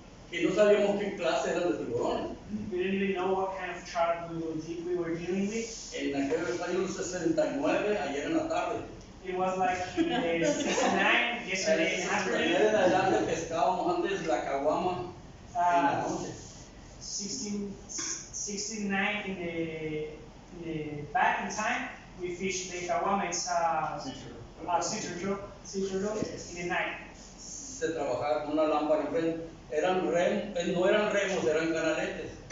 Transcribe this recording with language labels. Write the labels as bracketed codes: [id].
[es] Que no sabíamos qué clase eran de tiburones. [en] We didn't really know what kind of shark we were dealing with. [es] En aquellos años 69, ayer en la tarde. [en] It was like in the 69, yesterday in the afternoon. [es] En adelante pescábamos antes la caguama en la noche. [en] 69 in the back in time, we fished the kawama, it's sea turtle in the night. [es] Se trabajaba con una lámpara enfrente. No eran remos, eran canaletes.